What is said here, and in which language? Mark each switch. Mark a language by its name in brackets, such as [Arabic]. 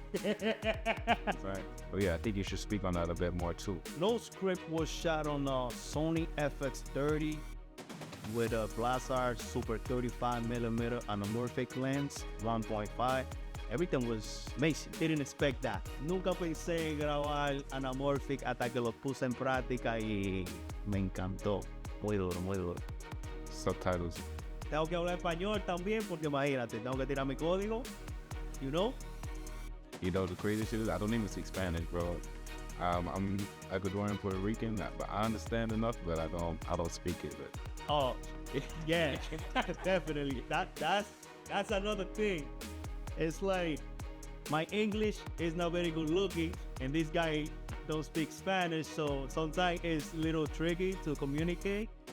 [English] That's right. But yeah, I think you should speak on that a bit more too. No Script was shot on a Sony FX30 with a Blazar Super 35mm anamorphic lens, 1.5. Everything was amazing. Didn't expect that. [Spanish] Nunca pensé en grabar anamorphic hasta que lo puse en práctica y me encantó. Muy duro, muy duro. [English] Subtitles. [Spanish] Tengo que hablar español también porque imagínate, tengo que tirar mi código, [English] you know? You know, the crazy shit is I don't even speak Spanish, bro. I'm Ecuadorian, Puerto Rican, but I understand enough, but I don't speak it. But Oh, yeah, definitely. That's another thing. It's like my English is not very good looking, and this guy don't speak Spanish, so sometimes it's a little tricky to communicate.